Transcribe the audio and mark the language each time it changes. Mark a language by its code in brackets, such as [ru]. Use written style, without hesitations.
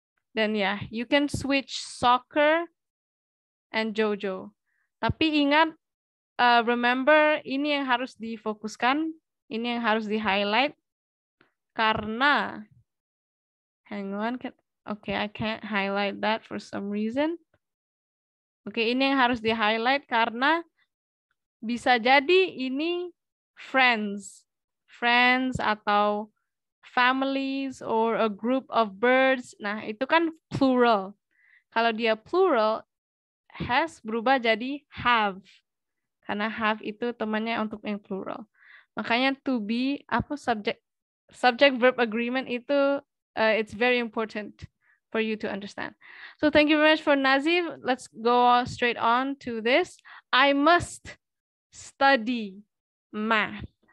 [id] Dan ya, [en] you can switch soccer and Jojo. [id] Tapi ingat, remember ini yang harus difokuskan, ini yang harus di-highlight. [en] Karena, hang on, okay, I can't highlight that for some reason. [id] Oke, ini yang harus di-highlight karena bisa jadi ini friends atau families [en] or a group of birds. [id] Nah, itu kan plural. Kalau dia plural, has berubah jadi have. Karena have itu temannya untuk yang plural. [en] Makanya to be, subject verb agreement itu it's very important for you to understand. So thank you very much for Nazif. Let's go straight on to this. I must study math.